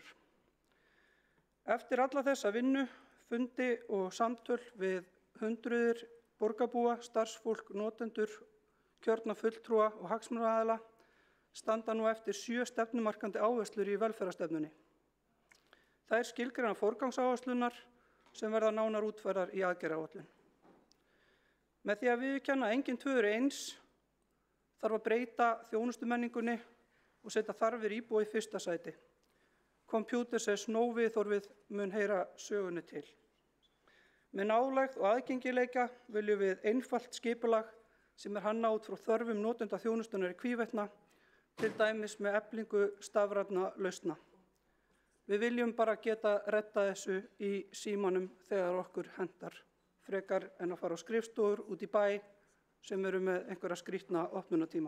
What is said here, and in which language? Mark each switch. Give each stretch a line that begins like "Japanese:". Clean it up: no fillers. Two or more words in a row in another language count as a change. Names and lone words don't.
Icelandic: Eftir alla þessa vinnu, fundi og samtöl við hundruðir borgarbúa, starfsfólk, notendur, kjörna fulltrúa og hagsmunaaðila standa nú eftir 7 stefnumarkandi áherslur í velferðarstefnunni. Þær skilgreina forgangsáherslunar sem verða nánar útfærðar í aðgerðaáætlun. Með því að viðurkenna að engin tvö eru eins þarf að breyta þjónustumenningunni og setja þarfir íbúa í fyrsta sæti.
English: Computer says no
Icelandic: viðhorfið mun heyra sögunni til. Með nálægð og aðgengileika viljum við einfalt skipulag sem er hannað út frá þörfum notenda þjónustunar í hvívetna, til dæmis með eflingu stafrænna lausna. Við viljum bara geta reddað þessu í símanum þegar okkur hentar, frekar en að fara á skrifstofur út í bæ sem eru með einhverja skrýtna opnunartíma.